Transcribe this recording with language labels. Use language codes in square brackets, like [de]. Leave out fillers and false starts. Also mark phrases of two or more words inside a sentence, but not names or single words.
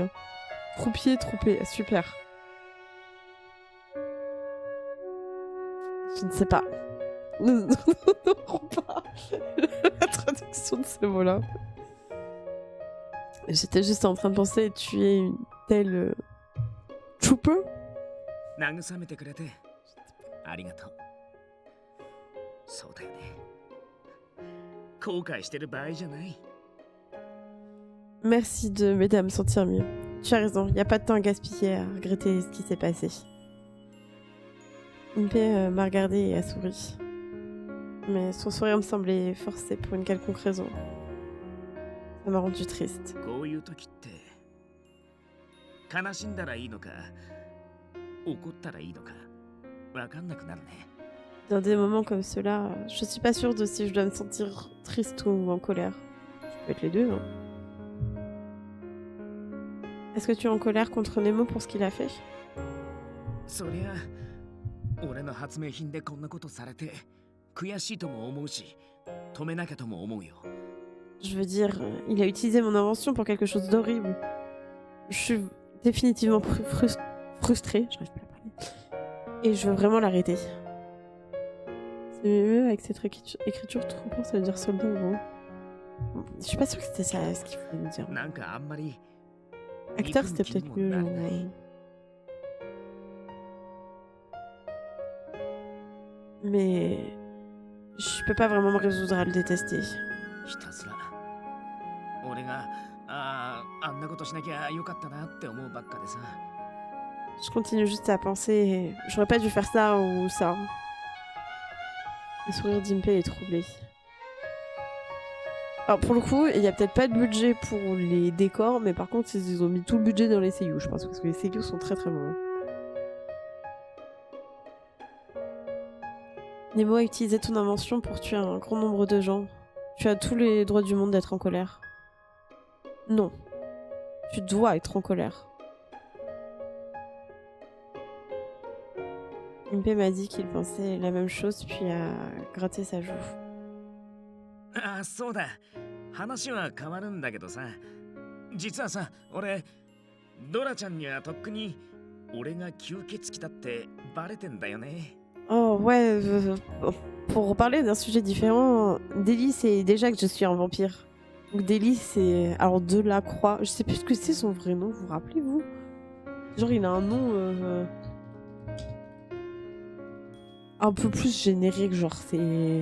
[fr] Hein. Troupier, super. Je ne sais pas. Non, pas la traduction de ces mots-là. J'étais juste en train de penser, tu es une telle trooper? [ja] 慰めてくれてありがとうそうだよね後悔してる場合じゃない [fr] Merci de m'aider à me sentir mieux. Tu as raison, il n'y a pas de temps à gaspiller à regretter ce qui s'est passé. Impe m'a regardé et a souri. Mais son sourire me semblait forcé pour une quelconque raison. Ça m'a rendu triste. [ja] こういう時って悲しんだらいいのか怒ったらいいのかわかんなくなるね [fr] Dans des moments comme ceux-là, je suis pas sûre de si je dois me sentir triste ou en colère. Je peux être les deux, hein. Est-ce que tu es en colère contre Nemo pour ce qu'il a fait? [ja] そりゃ俺の発明品でこんなことされて悔しいとも思うし止めなきゃとも思うよ [fr] Je veux dire, il a utilisé mon invention pour quelque chose d'horrible. Je suis définitivement frustrée, j'arrive pas à parler, et je veux vraiment l'arrêter. C'est mieux avec cette écriture trop courte, ça veut dire soldat en gros. Je suis pas sûre que c'était ça ce qu'il voulait me dire. [ja] なんかあんまり [fr] Acteur, c'était peut-être mieux, genre. Mais je peux pas vraiment me résoudre à le détester. [ja] ひたすら俺があんなことしなきゃよかったなって思うばっかでさ [fr] Je continue juste à penser, j'aurais pas dû faire ça ou ça. Le sourire d'Impe est troublé. Alors pour le coup, il y a peut-être pas de budget pour les décors, mais par contre ils ont mis tout le budget dans les seiyuu, je pense, parce que les seiyuu sont très très bons. Nemo a utilisé ton invention pour tuer un grand nombre de gens. Tu as tous les droits du monde d'être en colère. Non. Tu dois être en colère. Impé m'a dit qu'il pensait la même chose, puis a gratté sa joue. [ja] あ、そうだ。話は変わるんだけどさ。実はさ、俺、ドラちゃんにはとっくに俺が吸血鬼だってバレてんだよね。 [fr] Oh ouais, pour parler d'un sujet différent, Delhi c'est déjà que je suis un vampire. Donc Delhi c'est... Alors Delacroix, je sais plus ce que c'est son vrai nom, vous vous rappelez-vous? Genre il a un nom un peu plus générique, genre c'est...